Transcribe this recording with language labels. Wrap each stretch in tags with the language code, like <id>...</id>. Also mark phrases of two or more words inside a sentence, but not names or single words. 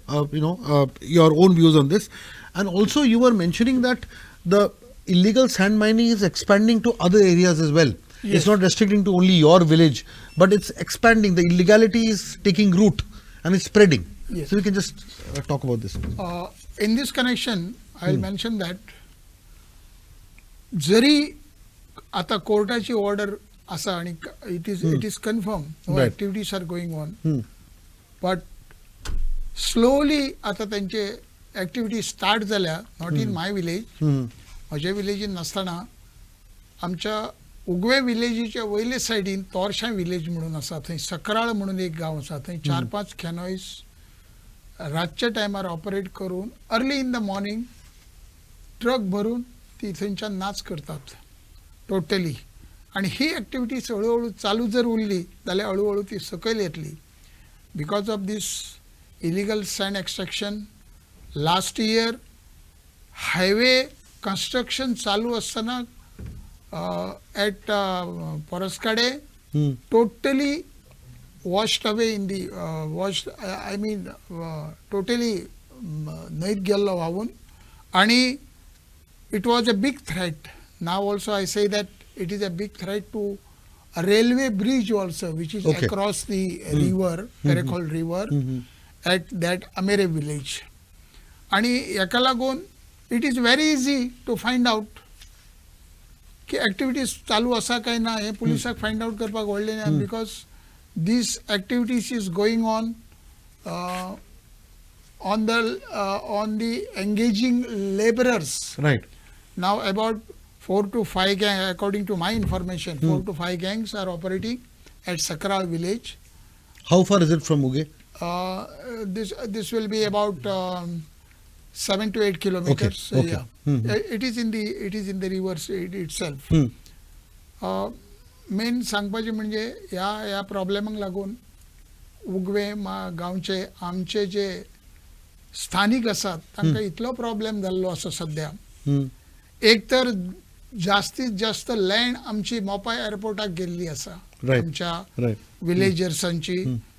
<en>Your own views on this, and also you were mentioning that the illegal sand mining is expanding to other areas as well. Yes. It's not restricting to only your village, but it's expanding. The illegality is taking root and it's spreading. Yes. So we can just talk about this. In this connection, I'll mention that</en> <kok>जरी आता कोर्टाची ऑर्डर असा आणि</kok> <en>it is confirmed no Right. activities are going on, but slowly</en> <kok>आता त्यांचे activities start झाल्या.</kok> <en>Not in my village.</en> <kok>माझ्या विलेजीन नसताना आमच्या उगवे विलेजीच्या वयले सायडीन तोरशा विलेज म्हणून आसा, थंय सकराळ म्हणून एक गांव आसा, थंय 4-5 कॅनॉयज रातच्या टायमार ऑपरेट करून</kok> <en>early in the morning</en> <kok>ट्रक भरून ती थंयच्यान नाच करतात टोटली. आणि ही एक्टिविटीज हळूहळू चालू जर उरली जाल्यार हळूहळू ती सकयल येतली.</kok> <en>because of this illegal sand extraction last year highway construction</en> <kok>चालू असताना</kok> <en>at Porascade, totally washed away in the totally</en> <kok>न्हंयत गेल्लो व्हांवून. आणि</kok> <en>it was a big threat. Now also I say that it is a big threat to a railway bridge also, which is across the river, Karakol river, at that Amere village.</en> <kok>आणि हेका लागून</kok> <en>it is very easy to find out</en> <kok>की एक्टिविटीज चालू असा काय ना हे पुलिसाक</kok> <en>find out</en> <kok>करपाक व्हडलें ना,</kok> <en>because these activities is going on on the engaging laborers. Right. Now about 4 to 5 gangs, according to my information, 4 to 5 gangs are operating at Sakral village. How far is it from Uge? This will be about 7 to 8 kilometers. Okay. Yeah. It is in the river itself.</en> <kok>मेन सांगपाचें म्हणजे ह्या प्रॉब्लेमाक लागून उगवे गांवचे आमचे जे स्थानिक आसात तांकां इतलो प्रॉब्लेम जाल्लो आसा सध्या. एक तर जास्तीत जास्त लँड आमची मोपा एअरपोर्टाक गेल्ली आसा आमच्या विलेजर्सांची.</kok>